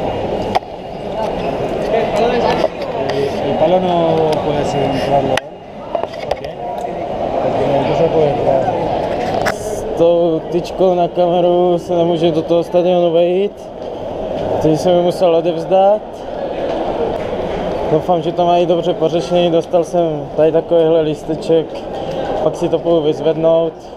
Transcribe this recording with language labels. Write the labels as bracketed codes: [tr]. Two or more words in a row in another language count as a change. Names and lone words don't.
[es] El palo no puede ser entrarlo. Porque no se puede entrar. [cs] S tou tyčkou na kameru se nemůže do toho stadionu vejít. Teď jsem ji musel odevzdat. Doufám, že to mají dobře pořešený. Dostal jsem tady takovýhle lísteček. Pak si to půjdu vyzvednout.